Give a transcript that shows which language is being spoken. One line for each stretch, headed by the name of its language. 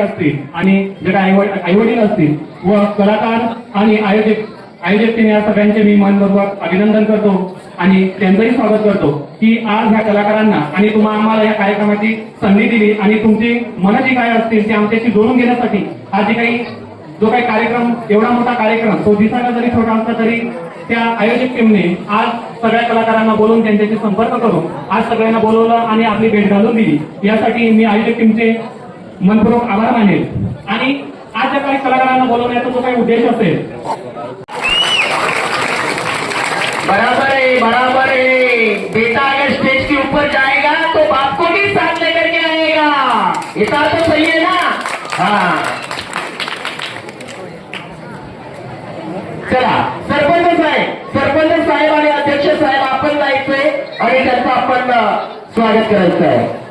Marathi: असतील आणि जे काही आई-वडील असतील व कलाकार आणि आयोजक या सगळ्यांचे मी मनपूर्वक अभिनंदन करतो आणि त्यांचंही स्वागत करतो की आज ह्या कलाकारांना आणि तुम्हा आम्हाला या कार्यक्रमाची संधी दिली आणि तुमची मनं जी काय असतील ते आमच्याशी जोडून घेण्यासाठी आज जो काही कार्यक्रम, एवढा मोठा कार्यक्रम, तो दिसायला जरी छोटा असला तरी त्या आयोजक टीमने आज सगळ्या कलाकारांना बोलवून त्यांच्याशी संपर्क करून आज सगळ्यांना बोलवलं आणि आपली भेट घालून दिली. यासाठी मी आयोजक टीमचे मनपूर्वक आभार मानेल. आणि आज ज्या काही कलाकारांना बोलवण्याचा जो काही उद्देश असेल,
Hindi: बराबर है बेटा अगर स्टेज के ऊपर जाएगा तो बाप को भी साथ लेकर के आएगा, इतना तो सही है ना.
Marathi: हाँ चला, सरपंच साहेब आणि अध्यक्ष साहेब आपण जायचंय आणि त्यांचं आपण स्वागत करायचं आहे.